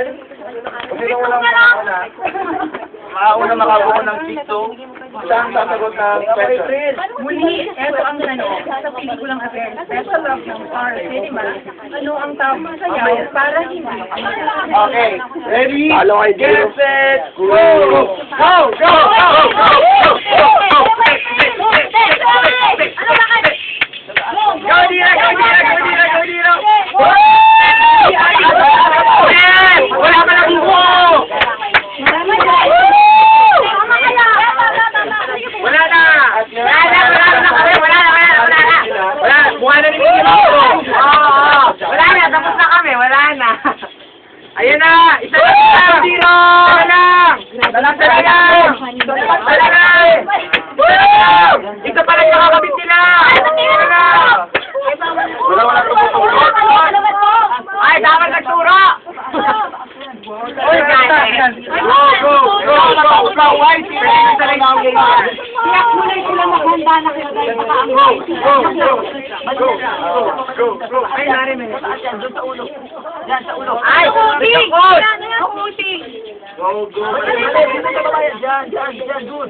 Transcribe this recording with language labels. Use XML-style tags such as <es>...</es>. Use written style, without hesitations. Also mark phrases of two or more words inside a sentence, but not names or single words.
<tl>Kung sino walang makauna, makauna makabuo ng dito, siya ang sasagot ng question. Muli, eto ang tanong. Sa pelikulang A Very Special Love ng Star Cinema, ano ang tawag sa sayaw para hindi umulan?</tl> <en>Okay, ready, get set, go! Go! Go! Go! Go! Go! Go, Dira! Go, Dira! Go, Dira! Go, Dira!</en> <tl>Wala ka lang mo! Wala na! Wala! Mukha na ni Mickey Mouse! Wala na, tapos na kami, wala na. Ayan na! Isa lang! Zero! Isa lang! Isa lang! Isa lang! Isa pa lang nakakabit sila! Isa lang! Wala tumuturo! Ay, dapat nagturo! Oy, ganda!</tl> <en>Go! Go! Go! Go! Go! Why?</en> <tl>Sila yung talaga ang ganyan! Kaya kulay sila maghanda na kayo dahil baka ang</tl> <en>Go! Go! Go! Go! Go! Go!</en> <tl>Ay, nari mo. Doon sa ulo. Diyan sa ulo. Ay! Kuting! Kuting!</tl> <en>Go! Go!</en> <tl>Diyan, doon.</tl>